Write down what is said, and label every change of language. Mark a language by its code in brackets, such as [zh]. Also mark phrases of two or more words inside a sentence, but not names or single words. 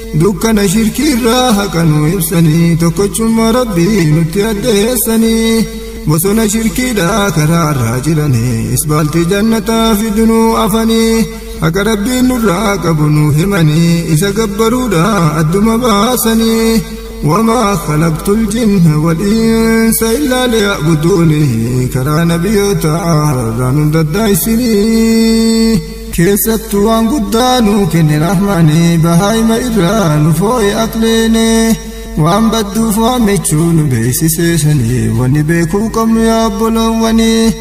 [om] Dukkana shirkii irraa haqa nu ibsanii, tokkochummaa Rabbii nutti addeessanii. Bosona shirkiidhaa karaa irraa jiranii, isbaaltii jannataa fidunuu afanii. Haqa Rabbiin nurraa qabu nu himanii, isa gabbaruudhaa adduma baasanii. [ar] وما خلقت الجن والإنس إلا ليعبدون، [om] karaa nabiyyoota irraa nu daddaa'isanii. Keessattuu waan guddaa nu kenne Rahmaani, bahaayima irraa nu fooye aqleene. Waan badduuf waan michuu nu beeksisee sanii, wanni beekuu qabnu yaa obboloowwani.